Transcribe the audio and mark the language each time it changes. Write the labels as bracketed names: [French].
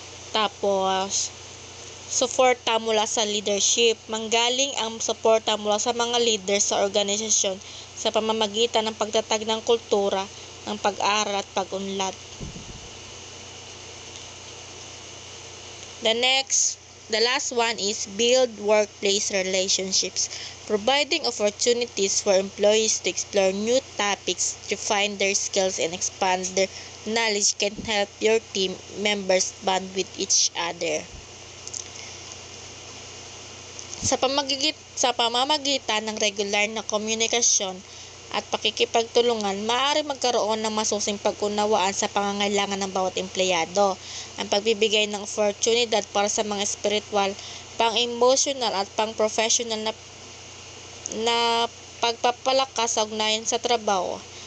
[Filipino] Tapos, suporta mula sa leadership. Manggaling ang suporta mula sa mga leaders sa organisasyon sa pamamagitan ng pagtatag ng kultura, ng pag-aaral at pag-unlad. [English] The last one is build workplace relationships. Providing opportunities for employees to explore new topics, refine their skills, and expand their knowledge can help your team members bond with each other. [Filipino] Sa pamamagitan ng regular na komunikasyon at pakikipagtulungan, maaari magkaroon ng masusing pag-unawaan sa pangangailangan ng bawat empleyado. Ang pagbibigay ng oportunidad para sa mga spiritual, pang-emotional at pang-professional na pagpapalakas sa ugnayan sa trabaho.